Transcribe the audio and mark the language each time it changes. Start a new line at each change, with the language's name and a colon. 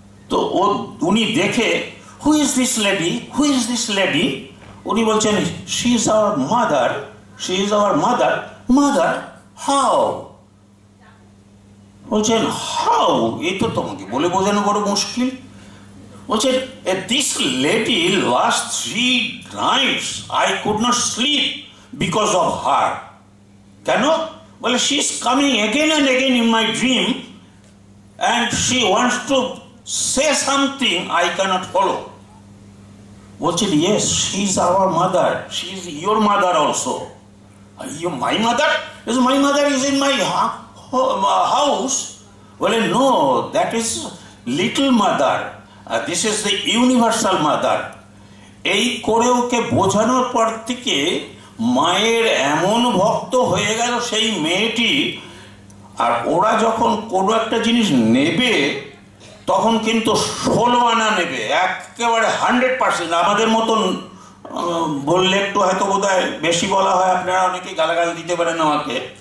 Bangla: তো উনি দেখে
English: who is this lady, who is this lady,
Bangla: উনি বলছেন
English: She is our mother, she is our mother. Mother how?
Bangla: বলছেন হাউ, এই তো তোমাকে বলে বোঝানো বড় মুশকিল। বলছেন
English: This lady last 3 nights I could not sleep because of her.
Bangla: কেন? বলে
English: she is coming again and again in my dream and she wants to say something I cannot follow.
Bangla: বলছেন
English: yes, she is our mother, she is your mother also. Are you my mother? Yes, my mother is in my house. Well, no, that is little mother. This is the universal mother.
Bangla: এই করে ওকে বোঝানোর পর থেকে মায়ের এমন ভক্ত হয়ে গেল সেই মেয়েটি। আর ওরা যখন কোনো একটা জিনিস নেবে তখন কিন্তু 16 আনা নেবে, একেবারে 100%। আমাদের মতন বললে একটু হয়তো বোধ হয় বেশি বলা হয়, আপনারা অনেকে গালাগাল দিতে পারেন আমাকে।